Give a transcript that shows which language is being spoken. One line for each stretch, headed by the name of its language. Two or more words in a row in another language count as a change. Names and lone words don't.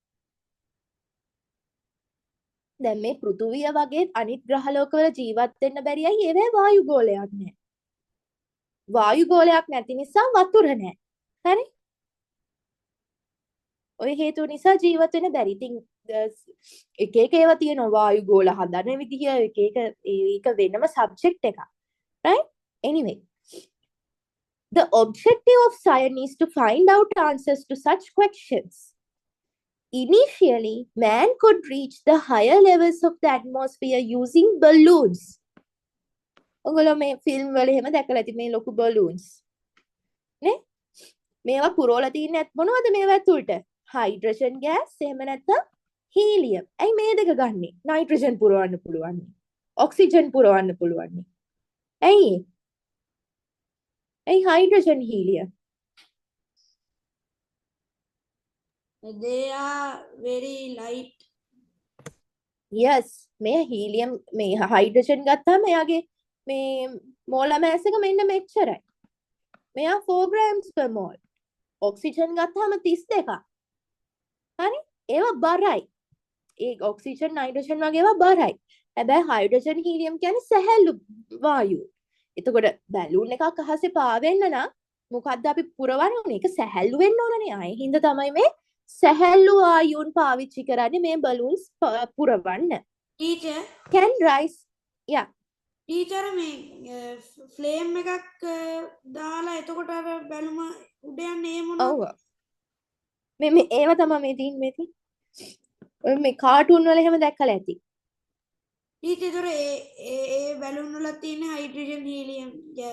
Sinhala: දැන් මේ පෘථිවිය වගේ අනිත් ග්‍රහලෝකවල ජීවත් වෙන්න බැරි අය ඒවේ වායුගෝලයක් නැහැ. වායුගෝලයක් නැති නිසා වතුර නැහැ. හරි? ඔය හේතුව නිසා ජීවත් වෙන්න බැරි. ඉතින් එක එක ඒවා තියෙනවා වායු ගෝල හදන විදිහ එක එක ඒක වෙනම සබ්ජෙක්ට් එකක්
English: right anyway the objective of science is to find out answers to such questions. Initially, man could reach the higher levels of the atmosphere using balloons.
Sinhala: ඔගොල්ලෝ මේ ෆිල්ම් වල එහෙම දැකලා ඇති මේ ලොකු balloons. නේ? මේවා පුරවලා තින්නේ මොනවද මේවා ඇතුළට? හයිඩ්‍රජන් ගෑස් එහෙම නැත්නම් හීලියම්. ඇයි මේ දෙක ගන්නෙ? නයිට්‍රජන් පුරවන්න පුළුවන්. ඔක්සිජන් පුරවන්න පුළුවන්. ඇයි? ඇයි හයිඩ්‍රජන් හීලියම්?
English: They are very light.
Sinhala: yes මේ හීලියම් මේ හයිඩ්‍රජන් ගත්තාම එයාගේ මේ මෝල් mass එක මෙන්න මෙච්චරයි. මෙයා 4
English: grams per mole.
Sinhala: ඔක්සිජන් ගත්තාම 32ක්. හරි? ඒවා බරයි. ඒ ඔක්සිජන් නයිට්‍රජන් වගේ ඒවා බරයි. හැබැයි හයිඩ්‍රජන් හීලියම් කියන්නේ සැහැල්ලු වායු. එතකොට බැලූන් එකක් අහසේ පාවෙන්න නම් මොකද්ද අපි පුරවන්න ඕනේ? ඒක සැහැල්ලු වෙන්න ඕනනේ. ආයේ හින්දා තමයි මේ සැහැල්ලු වායුන් පාවිච්චි කරන්නේ මේ බලූන්ස් පුරවන්න.
English: Teacher, can rise yeah
Sinhala: teacher මේ ෆ්ලේම් එකක් දාලා එතකොට අර බැලුම උඩ යන්නේ ඒ මොනවද? ඔව් මේ ඒවා තමයි මේ තියෙන්නේ මේ තියෙන්නේ. ඔය මේ කාටුන් වල එහෙම දැක්කලා ඇති. teacher ඒ බැලුන් වල තියෙන හයිඩ්‍රජන් හීලියම් ගෑස්.